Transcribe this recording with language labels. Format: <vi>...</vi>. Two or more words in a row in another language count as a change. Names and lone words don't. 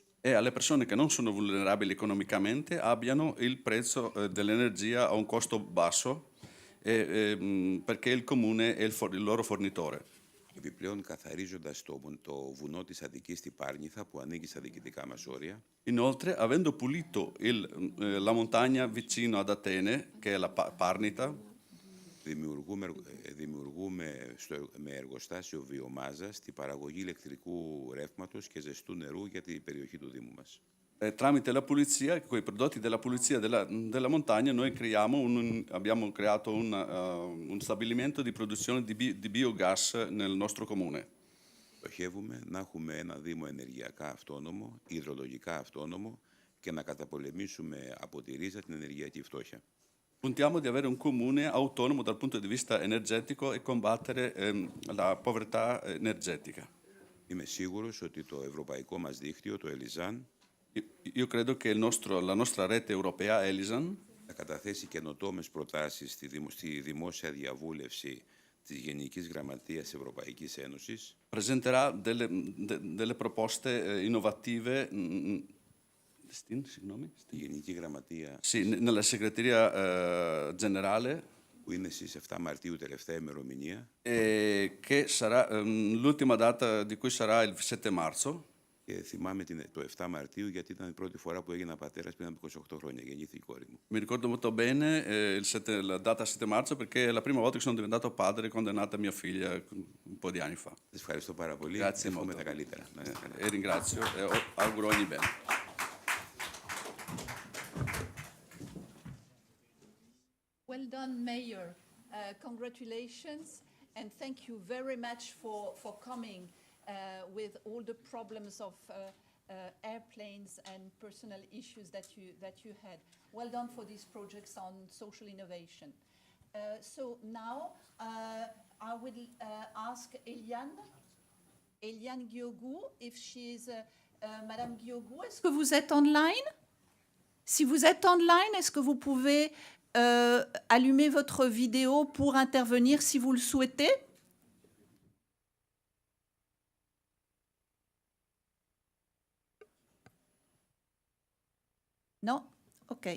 <it>e alle persone che non sono vulnerabili economicamente abbiano il prezzo dell'energia a un costo basso perché il comune è il loro fornitore.</it> <el>Επιπλέον, καθαρίζοντας το βουνό της Αττικής στη Πάρνηθα, που ανήκει στα διοικητικά μας όρια,</el> <it>Inoltre, avendo pulito la montagna vicino ad Atene, che è la Parnita,</it> <el>δημιουργούμε με εργοστάσιο βιομάζας την παραγωγή ηλεκτρικού ρεύματος και ζεστού νερού για την περιοχή του Δήμου μας.</el> <it>tramite la pulizia, con i prodotti della pulizia della montagna, noi abbiamo creato un stabilimento di produzione di biogas nel nostro comune.</it> <el>Στοχεύουμε να έχουμε ένα Δήμο ενεργειακά αυτόνομο, υδρολογικά αυτόνομο και να καταπολεμήσουμε από τη ρίζα την ενεργειακή φτώχεια.</el> <it>Puntiamo di avere un comune autonomo dal punto di vista energetico e combattere la povertà energetica.</it> <el>Είμαι σίγουρος ότι το ευρωπαϊκό μας δίκτυο, το Ελιζάν,</el> <it>Io credo che la nostra rete europea, Elisan,</it> <el>θα καταθέσει καινοτόμες προτάσεις στη δημόσια διαβούλευση της Γενικής Γραμματείας Ευρωπαϊκής Ένωσης.</el> <it>presenterà delle proposte innovative</it> <el>Στη Γενική Γραμματεία,</el> <it>sì, nella segreteria generale,</it> <el>που είναι στις 7 Μαρτίου, τελευταία ημερομηνία,</el> <it>che sarà l'ultima data di cui sarà il 7 marzo.</it> <el>και θυμάμαι το 7 Μαρτίου γιατί ήταν η πρώτη φορά που έγινα πατέρας πριν από 28 χρόνια, γεννήθηκε η κόρη μου.</el> <it>Mi ricordo molto bene la data 7 marzo perché è la prima volta che sono diventato padre quando è nata mia figlia un po' di anni fa.</it> <el>Σας ευχαριστώ πάρα πολύ.</el> <it>Grazie</it> <el>Εύχομαι</el> <it>molto.</it> <el>τα καλύτερα. Να είστε καλά.</el> <it>E ringrazio e auguro ogni bene.</it> <en>Well done, Mayor. Congratulations, and thank you very much for coming with all the problems of airplanes and personal issues that you had. Well done for these projects on social innovation. So now I will ask Eliane Guiogou if she is Madame Guiogou.</en> <fr>Est-ce que vous êtes online? Si vous êtes online, est-ce que vous pouvez allumer votre vidéo pour intervenir si vous le souhaitez?</fr> <en>No? Okay.</en>